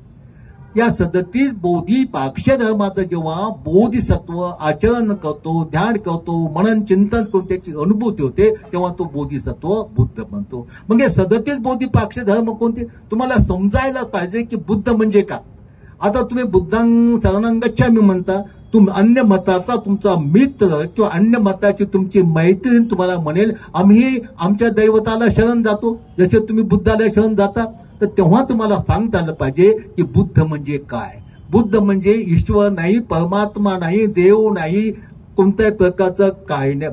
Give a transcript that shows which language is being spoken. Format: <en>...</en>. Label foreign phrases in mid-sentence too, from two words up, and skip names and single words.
<mr>या 37 बोधिपाक्ष धर्माचं जेव्हा बोधिसत्व आचरण करतो, ध्यान करतो, मनन चिंतन करून त्याची अनुभूती होते, तेव्हा तो बोधिसत्व बुद्ध बनतो. मग हे 37 बोधिपाक्ष धर्म कोणते, तुम्हाला समजायला पाहिजे की बुद्ध म्हणजे का. आता तुम्ही</mr> <pi>बुद्धां शरणं गच्छामि</pi> <mr>म्हणता, अन्य मताचा तुमचा मित्र किंवा अन्य मताची तुमची मैत्रीण तुम्हाला म्हणेल आम्ही आमच्या दैवताला शरण जातो, जसे तुम्ही बुद्धाला शरण जाता, तर तेव्हा तुम्हाला सांगता आलं पाहिजे की बुद्ध म्हणजे काय. बुद्ध म्हणजे ईश्वर नाही, परमात्मा नाही, देव नाही, कोणत्याही प्रकारचं काय नाही.</mr>